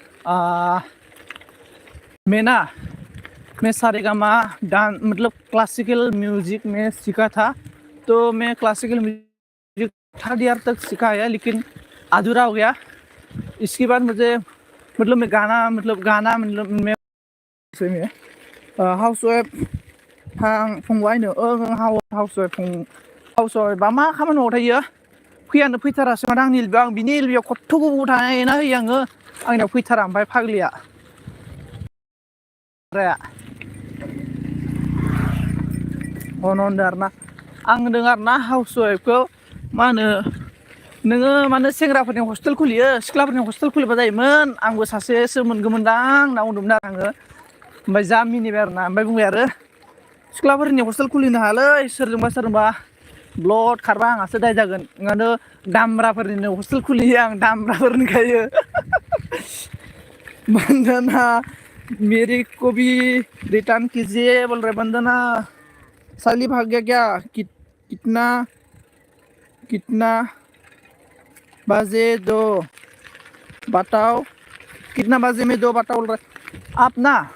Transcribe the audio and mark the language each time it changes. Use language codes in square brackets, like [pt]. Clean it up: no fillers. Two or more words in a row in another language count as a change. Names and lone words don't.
[hi] मैं सारेगामा डांस मतलब क्लासिकल म्यूजिक में सीखा था तो मैं क्लासिकल म्यूजिक 3rd ईयर तक सीखा है लेकिन अधूरा हो गया इसके बाद मुझे मतलब मैं गाना मतलब मैं [en] house wife [brx] फंबाय नो [en] house wife [brx] बा मा खामानियाव थायो फैयानो फैथारासो माथो आंनि एलबियाव आं बिनि एलबियाव खथ्थ' गोबाव थाना होयो आङो आंनाव फैथारा ओमफ्राय फाग्लिया होनदों आरोना आं होनदों आरोना हाउस वाइफखौ मा होनो नोङो मानो सेंग्राफोरनि हस्टेल खुलियो सिख्लाफोरनि हस्टेल खुलिबा जायोमोन आंबो सासेसो मोनगौमोनदां होनना बुंदोंमोन आरो आङो ओमफ्राय जा मिनिबाय आरोना ओमफ्राय बुंबाय आरो सिख्लाफोरनि हस्टेल खुलिनो हायालै सोरजोंबा ब्लड खारबा आंहासो दाय जागोन ओंखायनो दामब्राफोरनिनो हस्टेल खुलियो आं दामब्राफोरनि खायो [hi] वंदना मेरी को भी रिटर्न कीजिए बोल रहे वंदना साली भाग गया क्या कितना बजे दो बताओ कितना बजे में दो बताओ बोल रहे आप ना